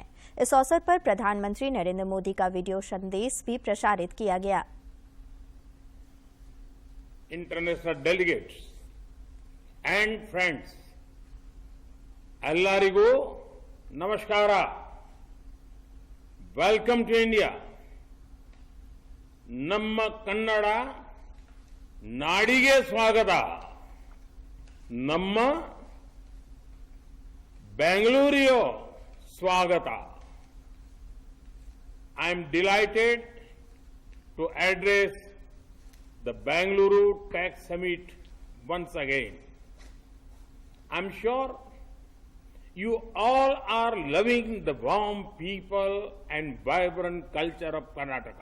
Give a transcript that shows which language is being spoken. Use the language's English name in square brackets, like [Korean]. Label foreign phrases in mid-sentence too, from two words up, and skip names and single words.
[Hindi] इस अवसर पर प्रधानमंत्री नरेंद्र मोदी का वीडियो संदेश भी प्रसारित किया गया। [English] International delegates and friends, [Kannada] ಎಲ್ಲಾರಿಗೂ ನಮಸ್ಕಾರ, [English] welcome to India. [Kannada] ನಮ್ಮ ಕನ್ನಡ ನಾಡಿಗೆ ಸ್ವಾಗತ. ನಮ್ಮ ಬೆಂಗಳೂರಿಯೋ ಸ್ವಾಗತ. [English] I am delighted to address the Bengaluru Tech Summit once again. I'm sure you all are loving the warm people and vibrant culture of Karnataka.